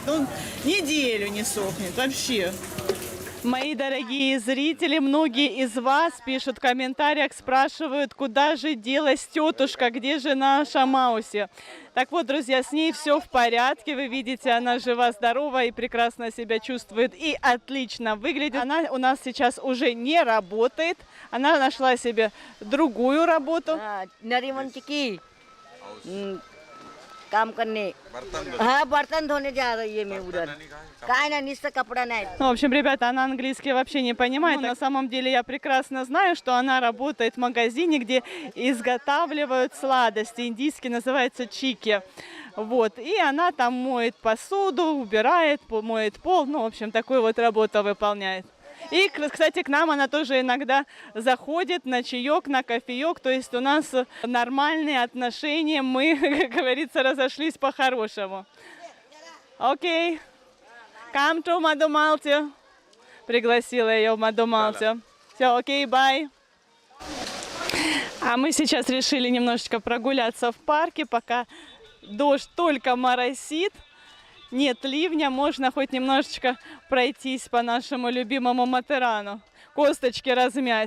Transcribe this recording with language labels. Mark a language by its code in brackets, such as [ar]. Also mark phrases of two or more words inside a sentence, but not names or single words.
[ru] Ну, неделю не сохнет вообще. Мои дорогие зрители, многие из вас пишут в комментариях, спрашивают, куда же делась тетушка, где же наша Мауси. Так вот, друзья, с ней все в порядке. Вы видите, она жива-здорова и прекрасно себя чувствует и отлично выглядит. Она у нас сейчас уже не работает. Она нашла себе другую работу. [hi] नरीमन की काम करने बर्तन हाँ बर्तन धोने जा रही है मैं उधर काय ना निस्ता कपड़ा नहीं [ru] Ну, в общем, ребята, она английский вообще не понимает. На самом деле я прекрасно знаю, что она работает в магазине, где изготавливают сладости. Индийский называется чики. Вот. И она там моет посуду, убирает, моет пол. Ну, в общем, такую вот работу выполняет. И, кстати, к нам она тоже иногда заходит на чаек, на кофеек. То есть у нас нормальные отношения. Мы, как говорится, разошлись по-хорошему. Окей. [en] Come to Мадумалти. [ru] Пригласила ее в Мадумалти. Все, окей, бай. А мы сейчас решили немножечко прогуляться в парке, пока дождь только моросит. Нет ливня, можно хоть немножечко пройтись по нашему любимому Матерану, косточки размять.